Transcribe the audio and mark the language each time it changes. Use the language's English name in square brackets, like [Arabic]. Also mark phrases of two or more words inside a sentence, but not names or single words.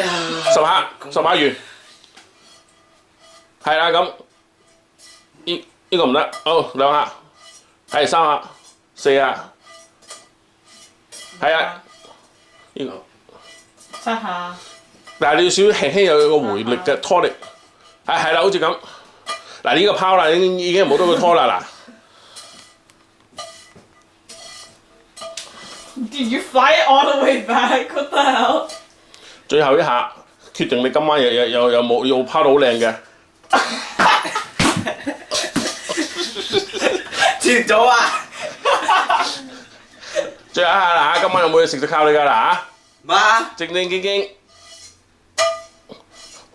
[Cantonese] 十下完，係啦咁，呢個唔得，好2下，係3下、4下，係啊，呢個 7下。但係你要少輕輕有個回力嘅拖力，係啦，好似咁，嗱呢個拋啦，已經冇得佢拖啦嗱。 [English] Did you fly it all the way back? What the hell? [Cantonese] 最後一下，決定你今晚有冇要拋到好靚嘅。切咗啊！最後一下啦嚇，今晚有冇嘢食就靠你㗎啦嚇。媽，正經。哇！